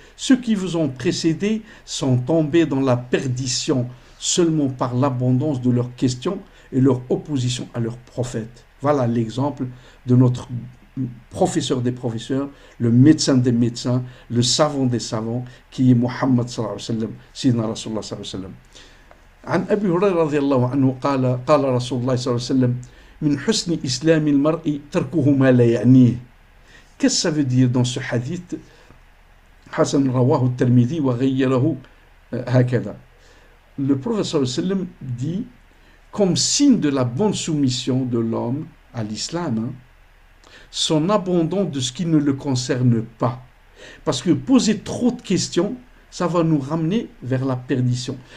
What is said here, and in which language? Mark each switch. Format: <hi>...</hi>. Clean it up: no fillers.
<fr>Ceux qui vous ont précédés sont tombés dans la perdition seulement par l'abondance de leurs questions et leur opposition à leur prophète. Voilà l'exemple de notre professeur des professeurs, le médecin des médecins, le savant des savants, qui est Muhammad sallallahu alayhi wa sallam, Sayyidina Rasulullah sallallahu alayhi wa sallam.</fr> <ar>عن أبي هريرة رضي الله عنه قال رسول الله صلى الله عليه وسلم من حسن إسلام المرء تركه ما لا يعنيه.</ar> <fr>Qu'est-ce que ça veut dire dans ce hadith?</fr> <ar>حسن رواه الترمذي وغيره هكذا.</ar> <fr>Le prophète sallallahu alayhi wa sallam dit, comme signe de la bonne soumission de l'homme à l'islam, son abandon de ce qui ne le concerne pas. Parce que poser trop de questions, ça va nous ramener vers la perdition.</fr>